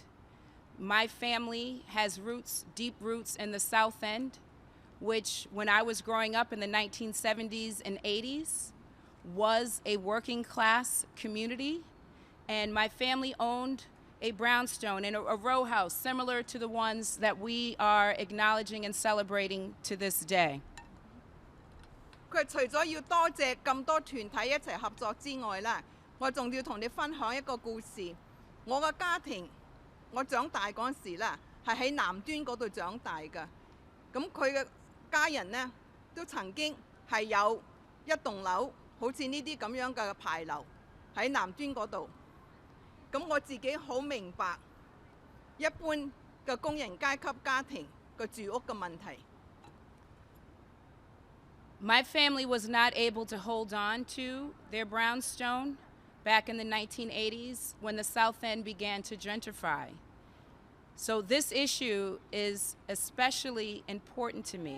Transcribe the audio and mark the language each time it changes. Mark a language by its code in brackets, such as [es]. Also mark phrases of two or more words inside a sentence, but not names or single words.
[en] My family has roots, deep roots in the South End, which when I was growing up in the 1970s and 80s was a working class community. And my family owned a brownstone and a row house similar to the ones that we are acknowledging and celebrating to this day. [yue] 佢除咗要多謝咁多團體一齊合作之外啦，我仲要同你分享一個故事。我嘅家庭，我長大嗰陣時啦，係喺南端嗰度長大㗎。咁佢嘅家人呢，都曾經係有一棟樓，好似呢啲咁樣嘅牌樓喺南端嗰度。咁我自己好明白一般嘅工人階級家庭嘅住屋嘅問題。 [en] My family was not able to hold on to their brownstone back in the 1980s when the South End began to gentrify. So this issue is especially important to me.